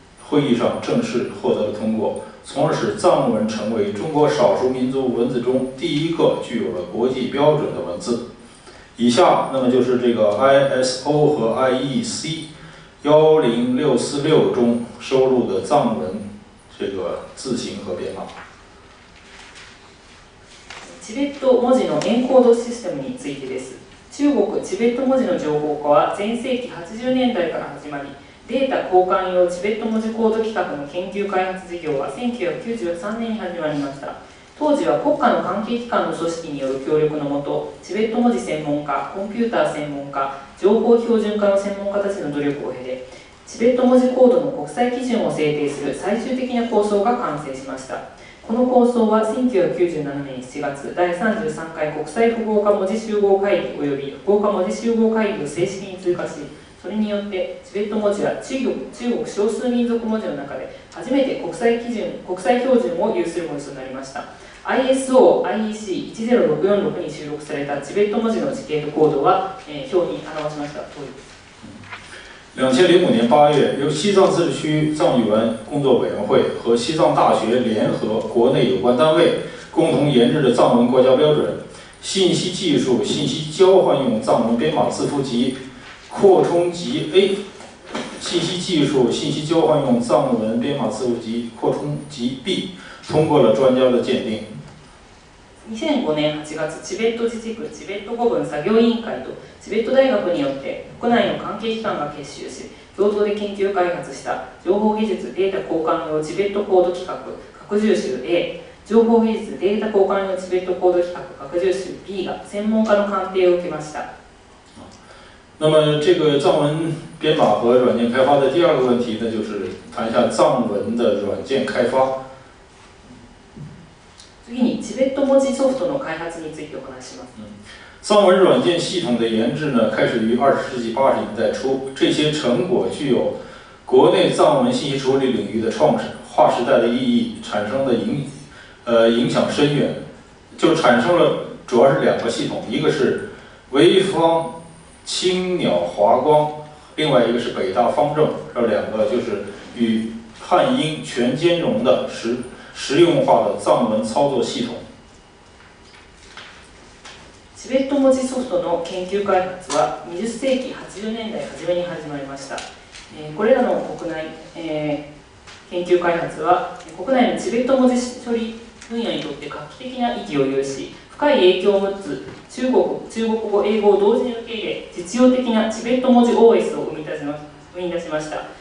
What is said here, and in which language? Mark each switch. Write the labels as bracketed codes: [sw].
[zh] 会议上正式获得了通过，从而使藏文成为中国少数民族文字中第一个具有了国际标准的文字。以下那么就是这个 ISO 和 IEC 10646中收录的藏文这个字形和编码。 [ja] チベット文字のエンコードシステムについてです。中国チベット文字の情報化は前世紀80年代から始まり、データ交換用チベット文字コード規格の研究開発事業は1993年に始まりました。当時は国家の関係機関の組織による協力のもと、チベット文字専門家、コンピューター専門家、情報標準化の専門家たちの努力を経て、チベット文字コードの国際基準を制定する最終的な構想が完成しました。この構想は1997年7月、第33回国際符号化文字集合会議及び符号化文字集合会議を正式に通過し、それによってチベット文字は中国少数民族文字の中で初めて国際標準を有する文字となりました。 ISO IEC 10646に収録されたチベット文字の時系とコードは、表に表しました通りです。 [zh] 2005年8月，由西藏自治区藏语文工作委员会和西藏大学联合国内有关单位共同研制的藏文国家标准《信息技术信息交换用藏文编码字符集扩充集 A》信息技术信息交換用藏文編碼字符集擴充集 B 通過了專家的鑑定。 [ja] 2005年8月、チベット自治区チベット語文作業委員会とチベット大学によって国内の関係機関が結集し、共同で研究開発した情報技術データ交換用チベットコード規格拡充集 A、情報技術データ交換用チベットコード規格拡充集 B が専門家の鑑定を受けました。 [zh] 那么这个藏文编码和软件开发的第二个问题呢，就是谈一下藏文的软件开发。 [ja] 次にチベット文字ソフトの開発についてお話します。 [zh] 藏文软件系统的研制呢，开始于20世纪80年代初，这些成果具有国内藏文信息处理领域的划时代的意义，产生的影响深远，就产生了主要是两个系统，一个是潍坊青鸟华光，另外一个是北大方正，这两个就是与汉英全兼容的实用化的藏文操作系统。 [ja] チベット文字ソフトの研究開発は20世紀80年代初めに始まりました。これらの国内、研究開発は国内のチベット文字処理分野にとって画期的な意義を有し、深い影響を持つ中国語、英語を同時に受け入れ、実用的なチベット文字 OS を生み出しました。